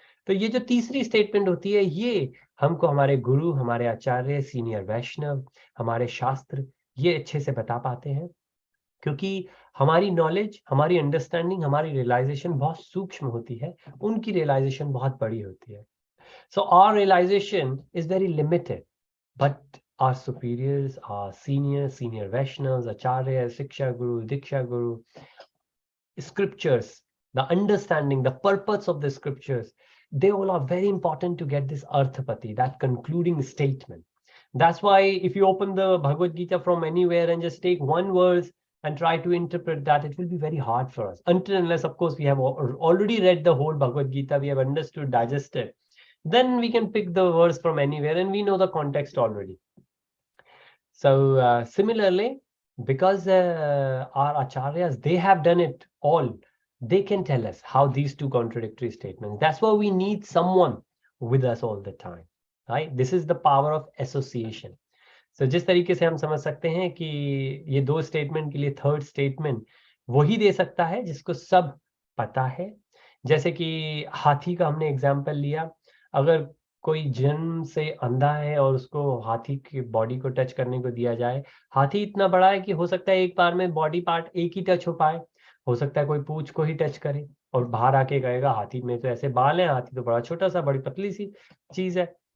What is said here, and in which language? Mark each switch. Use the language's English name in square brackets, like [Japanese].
[Hindi] तो ये जो तीसरी स्टेटमेंट होती है ये हमको हमारे गुरु, हमारे आचार्य, सीनियर वैष्णव, हमारे शास्त्र ये अच्छे से बता पाते हैं, क्योंकि हमारी नॉलेज, हमारी अंडरस्टैंडिंग, हमारी रियलाइजेशन बहुत सूक्ष्म होती है, उनकी रियलाइजेशन बहुत बड़ी होती है। [English] So our realization is very limited, but our superiors, our senior Vaishnavas, Acharyas, Siksha Guru, Diksha Guru, scriptures, the understanding, the purpose of the scriptures, they all are very important to get this Arthapati, that concluding statement. That's why if you open the Bhagavad Gita from anywhere and just take one verse and try to interpret that, it will be very hard for us. Until unless, of course, we have already read the whole Bhagavad Gita, we have understood, digested, then we can pick the verse from anywhere and we know the context already. So similarly, because our acharyas, they have done it all, they can tell us how these two contradictory statements. That's why we need someone with us all the time, right? This is the power of association. [Hindi] So जिस तरीके से हम समझ सकते हैं कि ये दो स्टेटमेंट के लिए थर्ड स्टेटमेंट वही दे सकता है जिसको सब पता है। जैसे कि हाथी का हमने एग्जाम्पल लिया, अगर कोई जन्म से अंधा है और उसको हाथी की बॉडी को टच करने को दिया जाए, हाथी इतना बड़ा है कि हो सकता है एक बार में बॉडी पार्ट एक ही टच हो पाए, हो सकता है कोई पूंछ को ही टच करे और बाहर आके कहेगा हाथी में तो ऐसे बाल हैं, हाथी तो बड़ा छोटा सा, बड़ी पतली सी चीज है।